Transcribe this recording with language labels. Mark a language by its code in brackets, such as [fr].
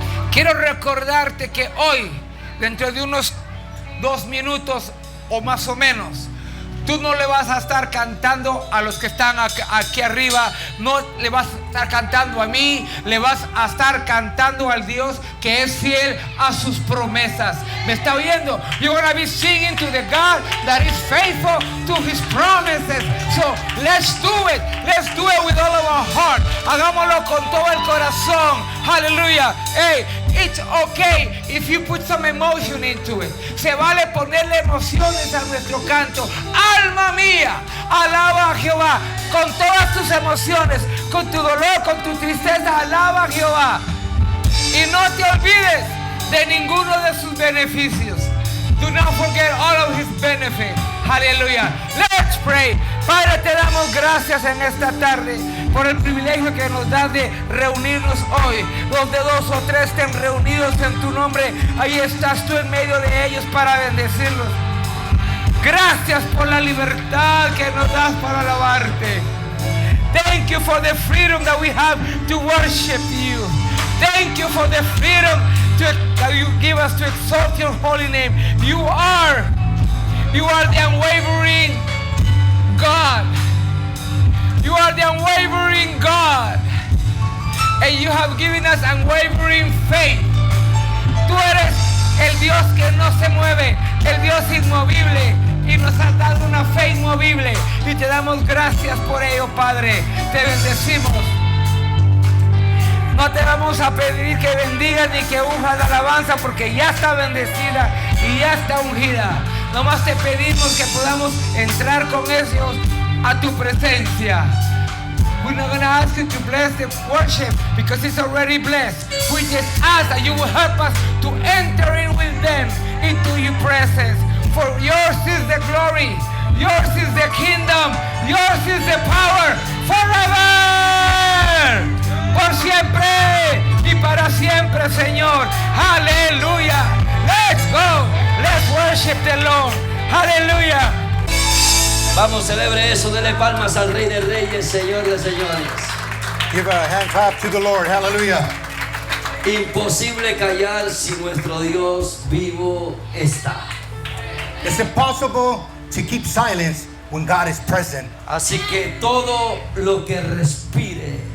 [es] Quiero recordarte que hoy, dentro de unos 2 minutos o más o menos, tú no le vas a estar cantando a los que están aquí arriba, no le vas a estar cantando a mí, le vas a estar cantando al Dios que es fiel a sus promesas. ¿Me está oyendo? [en] You're going to be singing to the God that is faithful to his promises. So let's do it. Let's do it with all of our heart. [es] Hagámoslo con todo el corazón. [en] Hallelujah. Hey, it's okay if you put some emotion into it. [es] Se vale ponerle emociones a nuestro canto. Alma mía, alaba a Jehová con todas tus emociones, con tu dolor, con tu tristeza, alaba a Jehová. Y no te olvides de ninguno de sus beneficios. [en] Do not forget all of his benefits. Hallelujah. Let's pray. [es] Padre, te damos gracias en esta tarde por el privilegio que nos das de reunirnos hoy. Donde 2 o 3 estén reunidos en tu nombre, ahí estás tú en medio de ellos para bendecirlos. Gracias por la libertad que nos das para alabarte. [en] Thank you for the freedom that we have to worship you. Thank you for the freedom that you give us to exalt your holy name. You are the unwavering God. You are the unwavering God. And you have given us unwavering faith. [es] Tú eres el Dios que no se mueve, el Dios inmovible. Y nos has dado una fe inmovible. Y te damos gracias por ello, Padre. Te bendecimos. No te vamos a pedir que bendigas ni que unjas la alabanza, porque ya está bendecida y ya está ungida. Nomás te pedimos que podamos entrar con ellos a tu presencia. [en] We're not going to ask you to bless the worship because it's already blessed. We just ask that you will help us to enter in with them into your presence. For yours is the glory, yours is the kingdom, yours is the power forever. [es] Por siempre y para siempre, Señor. [en] Aleluya. Let's go. Let's worship the Lord. Aleluya. [es] Vamos, celebre eso, dele palmas al Rey de Reyes, Señor de Señores. [en] Give a hand clap to the Lord. Hallelujah. [es] Imposible callar si nuestro Dios vivo está. [en] It's impossible to keep silence when God is present. [es] Así que todo lo que respire.